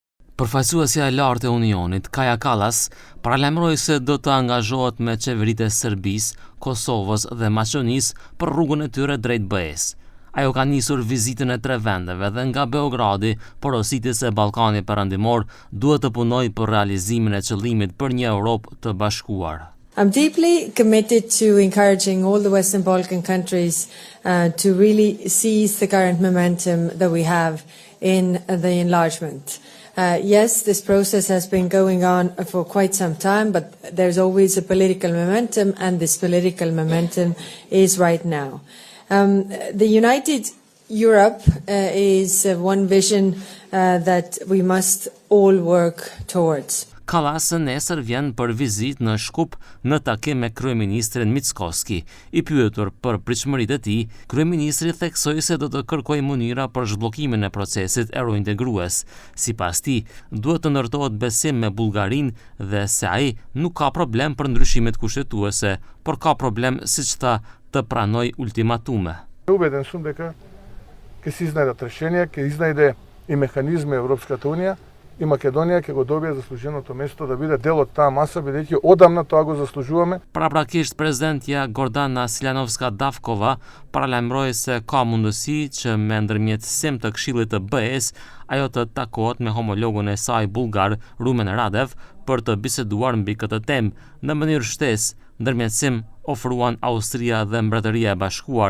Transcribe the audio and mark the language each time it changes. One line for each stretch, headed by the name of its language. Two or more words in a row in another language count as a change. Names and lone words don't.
Albanian: Përfaqësuesja e lartë e Unionit, Kaja Kallas, paralajmëroi se do të angazhohet me qeveritë e Serbisë, Kosovës dhe Maqedonisë për rrugën e tyre drejt BE-s. Ajo ka nisur vizitën e 3 vendeve dhe nga Beogradi, porositë se Ballkani Perëndimor duhet të punojë për realizimin e qëllimit për një Europë të bashkuar.
English: I'm deeply committed to encouraging all the Western Balkan countries to really seize the current momentum that we have in the enlargement. Yes, this process has been going on for quite some time, but there's always a political momentum, and this political momentum is right now. The United Europe is one vision that we must all work towards.
Albanian: Kallas nesër vjen për vizitë në Shkup në takim me kryeministrin Mickoski. I pyetur për pritshmëritë e tij, kryeministri theksoi se do të kërkojë mënyra për zhbllokimin e procesit eurointegrues. Sipas tij, duhet të ndërtohet besim me Bullgarinë dhe se ai nuk ka problem për ndryshimet kushtetuese, por ka problem, siç tha, të pranoj ultimatume.
Macedonian: Убеден сум дека ќе се изнајдат решенија, ќе изнајде и механизми Европската унија, и Македонија ќе го добие заслуженото место да биде дел од таа маса, бидејќи одамна тоа го заслужуваме.
Albanian: Paraprakisht prezidentja Gordana Siljanovska-Davkova paralajmëroi se ka mundësi që me ndërmjetësim të Këshillit të BE-s ajo të takohet me homologun e saj bullgar Rumen Radev për të biseduar mbi këtë temë. Në mënyrë shtesë, ndërmjetësim ofruan Austria dhe Mbretëria e Bashkuar.